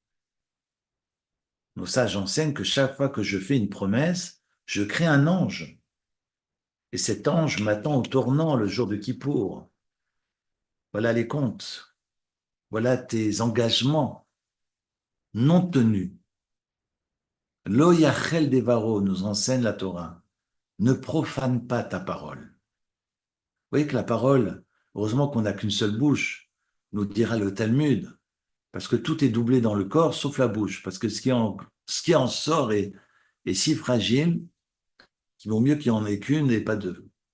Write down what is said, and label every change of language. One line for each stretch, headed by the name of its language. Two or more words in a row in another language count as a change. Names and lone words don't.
French: Nos sages enseignent que chaque fois que je fais une promesse, je crée un ange. Et cet ange m'attend au tournant le jour de Kippour. Voilà les comptes. Voilà tes engagements non tenus.
Hebrew: לא יחל דברו,
French: nous enseigne la Torah. Ne profane pas ta parole. Vous voyez que la parole, heureusement qu'on n'a qu'une seule bouche, nous dira le Talmud, parce que tout est doublé dans le corps sauf la bouche, parce que ce qui en sort est si fragile qu'il vaut mieux qu'il n'y en ait qu'une et pas deux.